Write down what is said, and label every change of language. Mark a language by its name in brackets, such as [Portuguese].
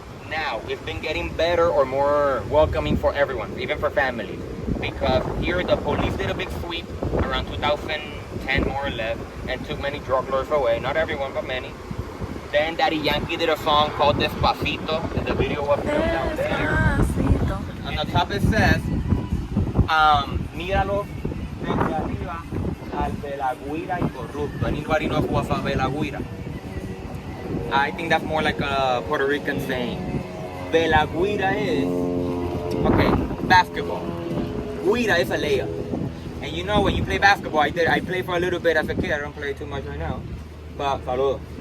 [English] Now, it's been getting better or more welcoming for everyone, even for families. Because here the police did a big sweep around 2010 more or less and took many drug lords away. Not everyone, but many. Then Daddy Yankee did a song called Despacito, and the video was filmed down there. On the top it says, [Spanish] Míralo desde arriba al de la guira y corrupto. [English] Anybody know what's a de la guira? I think that's more like a Puerto Rican saying. De la guira is, okay, basketball. Guira is a layup. And you know when you play basketball, I played for a little bit as a kid. I don't play too much right now. But saludos.